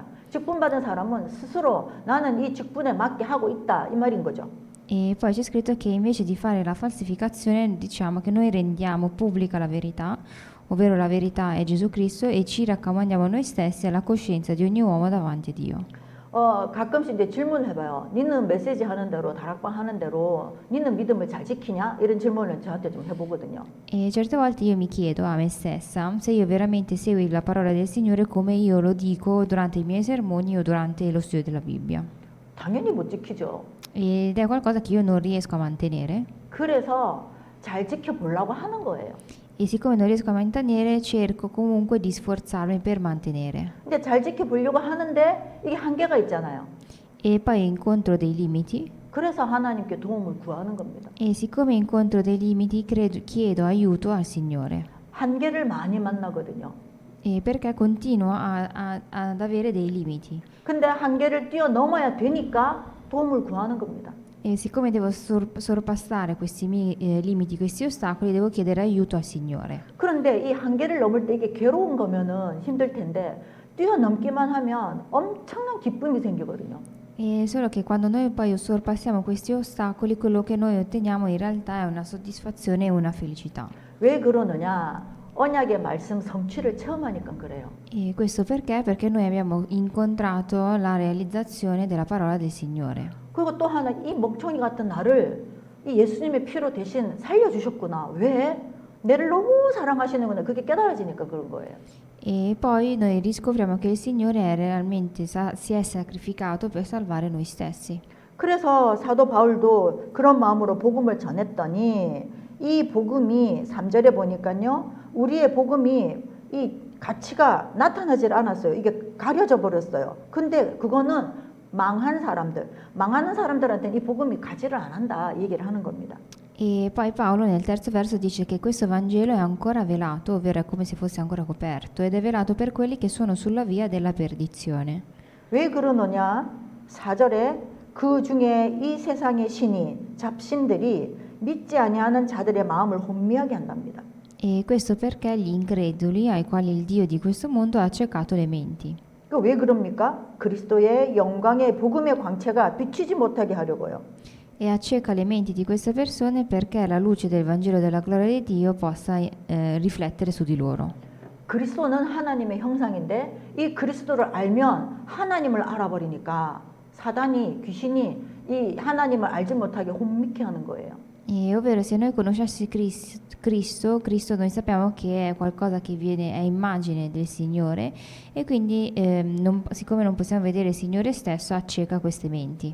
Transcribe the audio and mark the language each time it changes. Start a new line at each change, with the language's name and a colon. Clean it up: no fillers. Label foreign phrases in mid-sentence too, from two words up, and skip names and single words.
Korean: 직분 받은 사람은 스스로 나는 이 직분에 맞게 하고 있다 이 말인 거죠.
Italian: E poi c'è scritto che invece di fare la falsificazione diciamo che noi rendiamo pubblica la verità, ovvero la verità è Gesù Cristo e ci raccomandiamo noi stessi alla coscienza di ogni uomo davanti a Dio.
Korean: 가끔씩 이제 질문을 해봐요. 니는 메시지 하는 대로 다락방 하는 대로 니는 믿음을 잘 지키냐? 이런 질문을 저한테 좀 해보거든요.
Italian: E certe volte io mi chiedo a me stessa se io veramente segui la parola del Signore come io lo dico durante i miei sermoni o durante lo studio della Bibbia.
Korean: 당연히 못 지키죠.
Italian: Ed è qualcosa che io non riesco a mantenere.
Korean: 그래서 잘 지켜보려고 하는 거예요.
Italian: E siccome non riesco a mantenere, cerco comunque di sforzarmi per mantenere.
Korean: 근데 잘 지켜보려고 하는데 이게 한계가 있잖아요.
Italian: E poi incontro dei limiti.
Korean: 그래서 하나님께 도움을 구하는 겁니다.
Italian: E siccome incontro dei limiti, chiedo aiuto al Signore.
Korean: 한계를 많이 만나거든요.
Italian: E perché continuo ad avere dei limiti.
Korean: 근데 한계를 뛰어넘어야 되니까 도움을 구하는 겁니다.
Italian: E siccome devo sorpassare questi limiti, questi ostacoli, devo chiedere aiuto al Signore.
Korean: 그런데 이 한계를 넘을 때 이게 괴로운 거면은 힘들 텐데 뛰어넘기만 하면 엄청난 기쁨이 생기거든요.
Italian: E solo che quando noi poi sorpassiamo questi ostacoli, quello che noi otteniamo in realtà è una soddisfazione e una felicità.
Korean: 왜 그러느냐? 언약의 말씀 성취를 체험하니까 그래요.
Italian: E questo perché? Perché noi abbiamo incontrato la realizzazione della parola del Signore.
Korean: 그리고 또 하나 이 멍청이 같은 나를 이 예수님의 피로 대신 살려주셨구나. 왜? 내를 너무 사랑하시는구나. 그게 깨달아지니까 그런 거예요.
Italian: E poi noi riscopriamo che il Signore è realmente si è sacrificato per salvare noi stessi.
Korean: 그래서 사도 바울도 그런 마음으로 복음을 전했더니 이 복음이 3절에 보니까요. 우리의 복음이 이 가치가 나타나질 않았어요. 이게 가려져 버렸어요. 근데 그거는 망하는 사람들한테는 이 복음이 가지를 안 한다 얘기를 하는 겁니다.
Italian: E poi Paolo nel terzo verso dice che questo Vangelo è ancora velato, ovvero è come se fosse ancora coperto, ed è velato per quelli che sono sulla via della perdizione.
Korean: 왜 그러느냐? 4절에 그 중에 이 세상의 신이 잡신들이 믿지 아니하는 자들의 마음을 혼미하게 한답니다.
Italian: E questo perché gli increduli, ai quali il Dio di questo mondo ha accecato le menti.
Korean: 왜 그럽니까? 그리스도의 영광의 복음의 광채가 비치지 못하게 하려고요.
Italian: E acceca le menti di queste persone perché la luce del Vangelo della gloria di Dio possa riflettere su di loro.
Korean: 그리스도는 하나님의 형상인데 이 그리스도를 알면 하나님을 알아버리니까 사단이 귀신이 이 하나님을 알지 못하게 혼미케 하는 거예요.
Italian: E ovvero se noi conoscessi Cristo noi sappiamo che è qualcosa che viene, è immagine del Signore e quindi siccome non possiamo vedere il Signore stesso acceca queste menti.